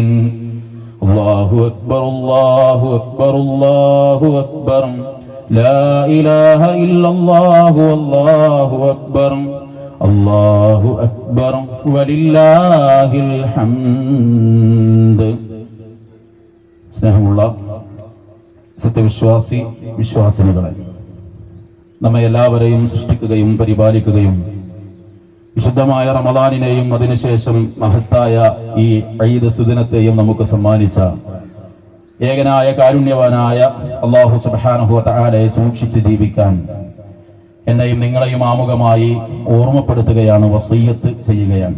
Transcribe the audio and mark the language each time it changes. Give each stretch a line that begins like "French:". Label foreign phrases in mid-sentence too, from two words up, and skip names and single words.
Arabic: الله أكبر الله أكبر الله أكبر لا إله إلا الله والله أكبر الله أكبر ولله الحمد.
Malayalam: സ്നേഹമുള്ള സത്യവിശ്വാസി വിശ്വാസിനികളെ, നമ്മെ എല്ലാവരെയും സൃഷ്ടിക്കുകയും പരിപാലിക്കുകയും വിശുദ്ധമായ റമദാനിനെയും അതിനുശേഷം മഹത്തായ ഈ ഈദ് സുദിനത്തെയും നമുക്ക് സമ്മാനിച്ച ഏകനായ കാരുണ്യവാനായ
Arabic: الله سبحانه وتعالى
Malayalam: സൂക്ഷിച്ച് ജീവിക്കാൻ എന്നെയും നിങ്ങളെയും ആമുഖമായി ഓർമ്മപ്പെടുത്തുകയാണ്, വസിയ്യത്ത് ചെയ്യുകയാണ്.